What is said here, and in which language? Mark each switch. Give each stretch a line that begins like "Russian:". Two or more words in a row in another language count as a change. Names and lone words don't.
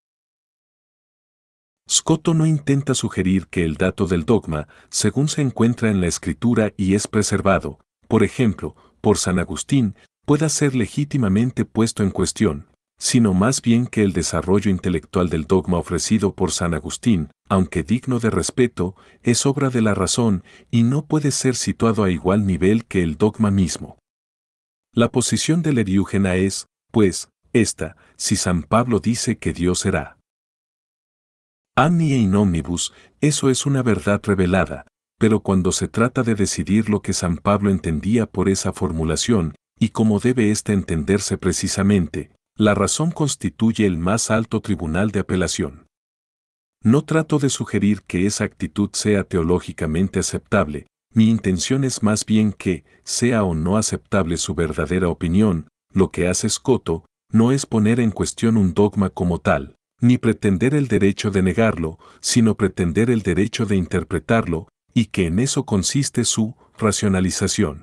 Spanish: Scotto no intenta sugerir que el dato del dogma, según se encuentra en la Escritura y es preservado, por ejemplo, por San Agustín, pueda ser legítimamente puesto en cuestión, sino más bien que el desarrollo intelectual del dogma ofrecido por San Agustín, aunque digno de respeto, es obra de la razón y no puede ser situado a igual nivel que el dogma mismo. La posición del Eriugena es, pues, esta: si San Pablo dice que Dios será
Latin: Omni in omnibus,
Spanish: eso es una verdad revelada, pero cuando se trata de decidir lo que San Pablo entendía por esa formulación, y cómo debe ésta entenderse precisamente, la razón constituye el más alto tribunal de apelación. No trato de sugerir que esa actitud sea teológicamente aceptable, mi intención es más bien que, sea o no aceptable su verdadera opinión, lo que hace Scotto no es poner en cuestión un dogma como tal, ni pretender el derecho de negarlo, sino pretender el derecho de interpretarlo, y que en eso consiste su racionalización.